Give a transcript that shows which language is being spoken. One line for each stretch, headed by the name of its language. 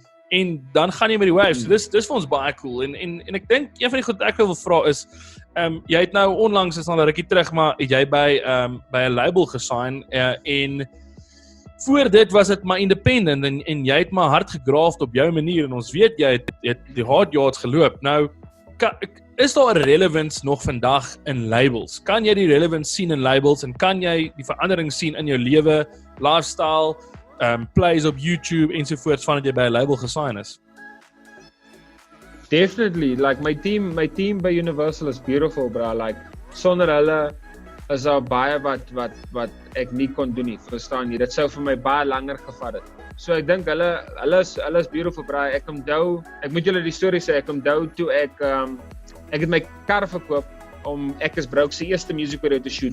Afrikaans: En dan gaan jy met die waves. So dis vir ons baie cool. En ek dink een van die goed wat ek wil vra is, jy het nou onlangs is al 'n rukkie terug, maar het jy by 'n label gesign en voor dit was dit maar independent en jy het maar hard gegraafd op jou manier en ons weet jy het die hard yards geloop. Nou is daar 'n relevance nog vandag in labels? Kan jy die relevance sien in labels en kan jy die verandering sien in jou lewe, lifestyle, plays op YouTube ensovoorts vandat jy by 'n label gesign is?
English: Definitely, like my team by Universal is beautiful, bro.
Afrikaans: Like sonder hulle is daar baie wat ek nie kon doen nie, verstaan jy? Dit sou vir my baie langer gevat het. So ek dink hulle is beautiful, bro. Ek moet julle die storie sê, ek onthou toe ek het my kar verkoop om Ek is Broke se eerste music video te shoot.